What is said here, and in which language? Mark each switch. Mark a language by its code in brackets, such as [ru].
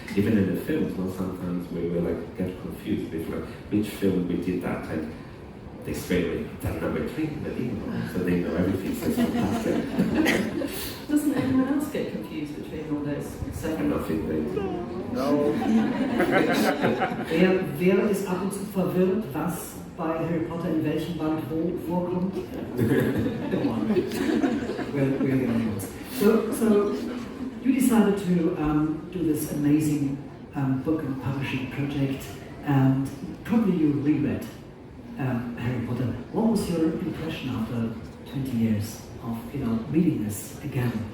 [en] Even in the films, sometimes we will get confused with which film we did that, and they straight away that number 3, so they know everything, so it's fantastic. Doesn't anyone else get confused between all those I seven? don't think they do. No. [de] Wer ist ab und zu verwirrt, was bei Harry Potter in welchem Band wo vorkommt? [en] Come on. We're the only ones. So you decided to do this amazing book and publishing project, and probably you reread Harry Potter. What was your impression after 20 years of reading this again?